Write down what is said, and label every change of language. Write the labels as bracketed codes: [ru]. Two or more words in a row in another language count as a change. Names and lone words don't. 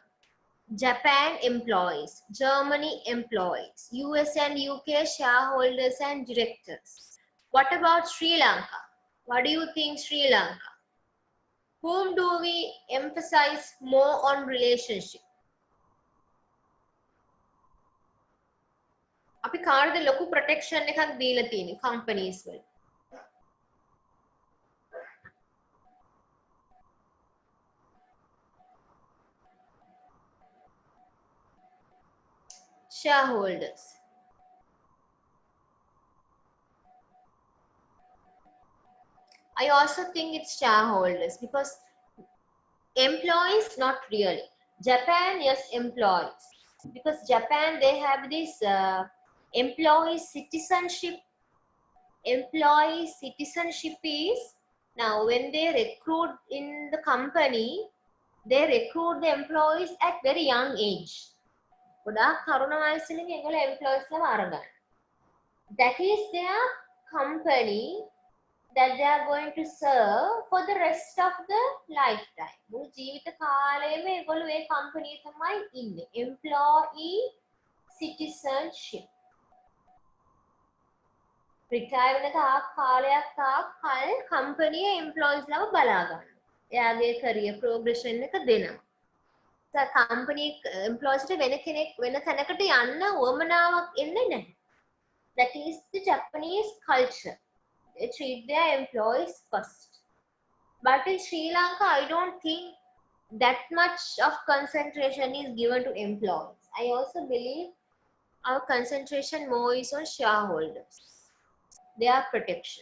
[en] Japan, employees. Germany, employees. US and UK, shareholders and directors. What about Sri Lanka? What do you think, Sri Lanka? Whom do we emphasize more on relationship? [si] අපි කාටද ලොකු ප්‍රොටෙක්ෂන් එකක් දීලා තියෙන්නේ companies වල? [en] Shareholders. I also think it's shareholders because employees not really. Japan, yes, employees. Because Japan, they have this employee citizenship. Employee citizenship is, now when they recruit in the company, they recruit the employees at very young age. [si] ගොඩාක් තරුණ වයසින් ඒගොල්ලෝ employees ලා අරගන්න. [en] That is their company that they are going to serve for the rest of the lifetime. [si] මුළු ජීවිත කාලෙම ඒගොල්ලෝ ඒ company තමයි ඉන්නේ. [en] Employee citizenship. [si] retire වෙන කාලයක් කල් [en] company employees [si] ලාව බලා ගන්නවා. එයාගේ [en] career progression [si] එක දෙනවා. [en] So company employees [si] වෙන කෙනෙක් වෙන තැනකට යන්න උවමනාවක් එන්නේ නැහැ. [en] That is the Japanese culture. They treat their employees first. But in Sri Lanka, I don't think that much of concentration is given to employees. I also believe our concentration more is on shareholders, their protection.